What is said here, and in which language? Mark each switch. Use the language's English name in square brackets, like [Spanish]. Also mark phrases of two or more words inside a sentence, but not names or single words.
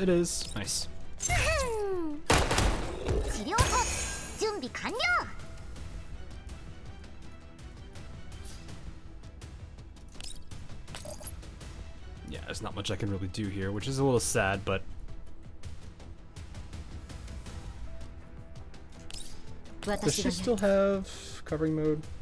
[English] It is. Nice. [Japanese] 治療法準備完了 [English] Yeah, there's not much I can really do here, which is a little sad, but... Does she still have covering mode?